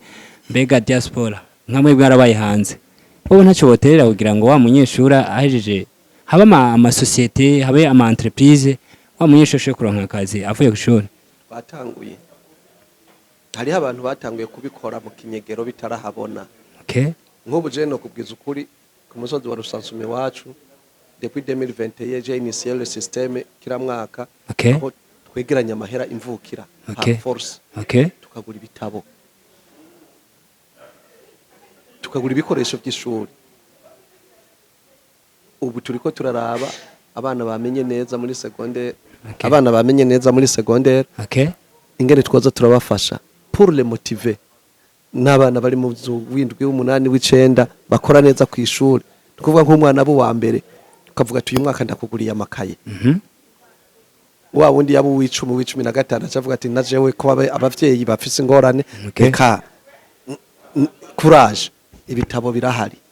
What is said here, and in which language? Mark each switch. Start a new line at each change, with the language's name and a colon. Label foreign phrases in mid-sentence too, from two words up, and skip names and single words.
Rundi: Mbega diaspora nkamwe bwarabaye hanze wowe ntacyo boterera kugira ngo wa munyeshuri ahejeje haba ama societe habe ama entreprise wa munyeshuri ashobore kuronka akazi avuye ku ishuri? Batanguye, hariho abantu batanguye kubikora mu kinyegero bitarahabona. Nk'ubu je no kubwiza ukuri ku musozi wa Rusansume wacu
French: depuis 2021 j'ai initié le système
Swahili: kila mwaka
Rundi: aho twegeranya amahera imvukira force tukagura ibitabo, tukagura ibikoresho by'ishuri. Ubu turiko turaraba abana bamenye neza muri secondaire, abana bamenye neza muri secondaire ingene twoza turabafasha
French: pour les motiver.
Rundi: N'abana bari mu windwi w'umunani w'icenda bakora neza ku ishuri, tukuvuga nk'umwana abo wa mbere ukavuga ati uyu mwaka ndakuguriye amakaye. Wa wundi yabo w'icumi w'icumi na gatanu acavuga ati najewe ko abavyeyi bafise ingorane reka courage, ibitabo birahari.